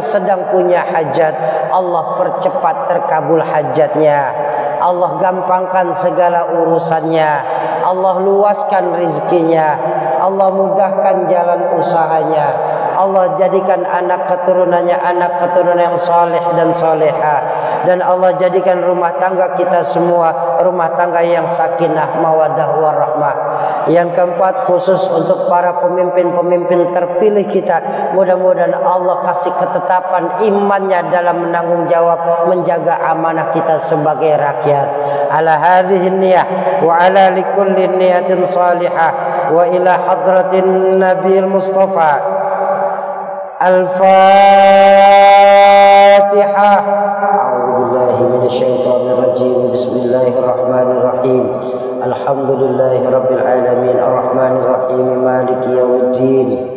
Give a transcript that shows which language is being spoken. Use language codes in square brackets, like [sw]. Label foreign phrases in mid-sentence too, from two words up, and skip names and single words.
[id] sedang punya hajat, Allah percepat terkabul hajatnya, Allah gampangkan segala urusannya, Allah luaskan rezekinya, Allah mudahkan jalan usahanya, Allah jadikan anak keturunannya anak keturunan yang saleh dan soleha, dan Allah jadikan rumah tangga kita semua rumah tangga yang [ar] سكينة ومودة ورحمة. [id] Yang keempat, khusus untuk para pemimpin-pemimpin terpilih kita, mudah-mudahan Allah kasih ketetapan imannya dalam menanggung jawab menjaga amanah kita sebagai rakyat. [ar] على هذه النية وعلى كل نية صالحة وإلى حضرة النبي المصطفى. Al-Fatihah. أعوذ بالله من الشيطان الرجيم بسم الله الرحمن الرحيم. الحمد لله رب العالمين الرحمن الرحيم مالك يوم الدين.